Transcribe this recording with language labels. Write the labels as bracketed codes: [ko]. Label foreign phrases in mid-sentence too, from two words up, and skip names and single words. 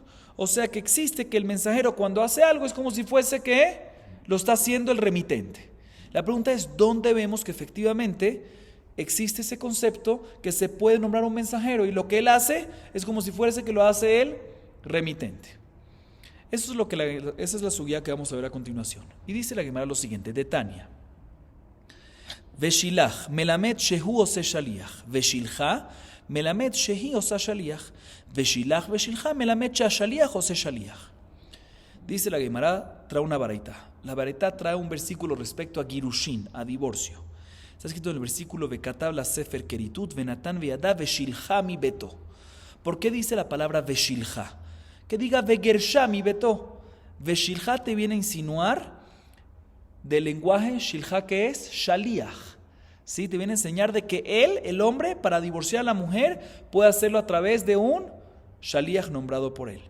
[es] O sea que existe que el mensajero cuando hace algo es como si fuese que lo está haciendo el remitente. La pregunta es, ¿dónde vemos que efectivamente existe ese concepto que se puede nombrar un mensajero y lo que él hace es como si fuese que lo hace el remitente? Esa es la sugía que vamos a ver a continuación. Y dice la Gemara lo siguiente, de Tania. [he] ושלח מלמד שהוא עושה שליח. ושלחה מלמד שהיא עושה שליח ושלח ושלחה מלמד שליח עושה שליח. [es] Dice la Gemara, trae una baraita. La baraita trae un versículo respecto a girushin, a divorcio. Está escrito en el versículo [he] וכתב לה ספר כריתות ונתן בידה ושלחה מביתו. [es] ¿Por qué dice la palabra veshilcha? Que diga [he] וגרשה מביתו. [es] Veshilcha te viene a insinuar del lenguaje shilcha que es shaliach. ¿Sí? Te viene a enseñar de que él, el hombre, para divorciar a la mujer, puede hacerlo a través de un shaliach nombrado por él.